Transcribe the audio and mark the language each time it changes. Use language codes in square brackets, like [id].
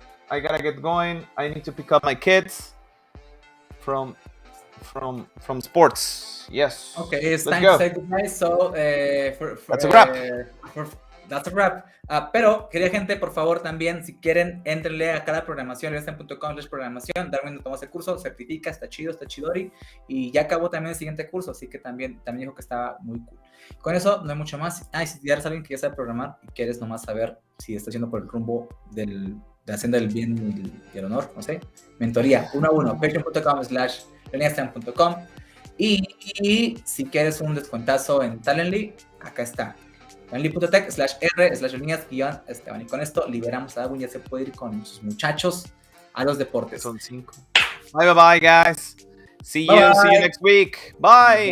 [en] I need to pick up my kids from sports. Yes. Okay, it's time to say goodbye. So, that's a wrap. That's a wrap. [es] Pero quería gente, por favor, también, si quieren, entrenle a cada programación, leviathan.com/programación. Darwin tomó ese curso, certifica, está chido, está chidori. Y ya acabó también el siguiente curso, así que también dijo que estaba muy cool. Con eso, no hay mucho más. Y si ya eres alguien que ya sabe programar y quieres nomás saber si está yendo por el rumbo de haciendo el bien y el honor, no sé. Mentoría 1 a 1, patreon.com/leviathan.com. Y si quieres un descuentazo en Talently, acá está. Talently.tech/r/líneas-Esteban. Y con esto liberamos a Darwin, ya se puede ir con sus muchachos a los deportes. Son 5. [en] Bye, guys. See you next week. Bye.